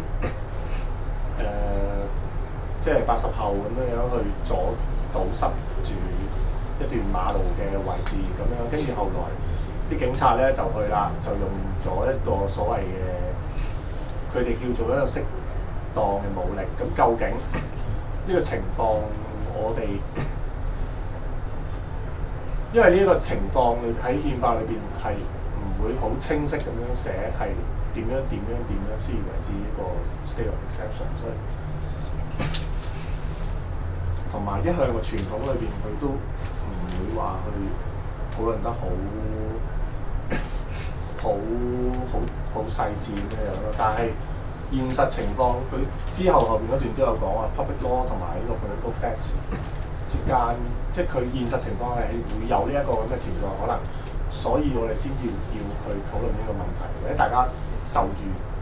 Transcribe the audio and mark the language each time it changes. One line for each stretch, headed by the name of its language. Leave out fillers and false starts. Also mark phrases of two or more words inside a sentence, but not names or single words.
Cantonese: 即係80後咁樣去堵塞住一段馬路嘅位置咁樣，跟住後來啲警察咧就去啦，就用咗一個所謂嘅佢哋叫做一個適當嘅武力。咁究竟呢個情況我哋因為呢個情況喺憲法裏邊係唔會好清晰咁樣寫係點樣先為之一個
English: state of exception，
Cantonese: 所以同埋一向個傳統裏邊佢都唔會話去討論得好細緻咁樣咯。但係現實情況佢之後邊嗰段都有講話
English: public law
Cantonese: 同埋呢個
English: political facts
Cantonese: 之間，即係佢現實情況係會有呢一個咁嘅潛在可能，所以我哋先至要去討論呢個問題，或者大家就住